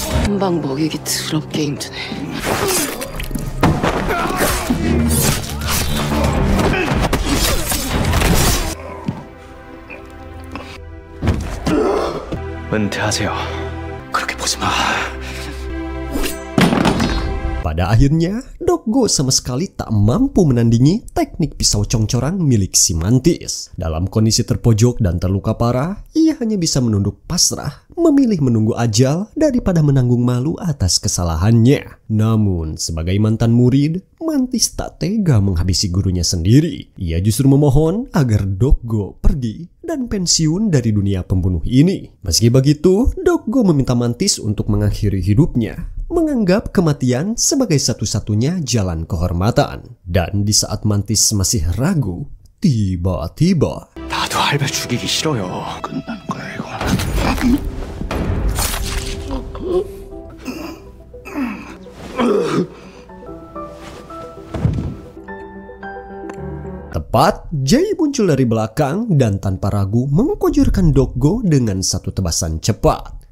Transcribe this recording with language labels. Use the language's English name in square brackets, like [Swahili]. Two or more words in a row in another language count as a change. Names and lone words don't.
[Korean] 한 방 먹이기 더럽게 힘드네. 은퇴하세요. 그렇게 보지 마. [Indonesian] Pada akhirnya, Doggo sama sekali tak mampu menandingi teknik pisau congcorang milik si Mantis. Dalam kondisi terpojok dan terluka parah, ia hanya bisa menunduk pasrah, memilih menunggu ajal daripada menanggung malu atas kesalahannya. Namun, sebagai mantan murid, Mantis tak tega menghabisi gurunya sendiri. Ia justru memohon agar Doggo pergi dan pensiun dari dunia pembunuh ini. Meski begitu, Doggo meminta Mantis untuk mengakhiri hidupnya, menganggap kematian sebagai satu-satunya jalan kehormatan. Dan di saat Mantis masih ragu, tiba-tiba [Korean] 나도 할배 죽이기 싫어요. 끝난 거야 이거. [Indonesian] Tepat, Jay muncul dari belakang dan tanpa ragu mengkojurkan Doggo dengan satu tebasan cepat.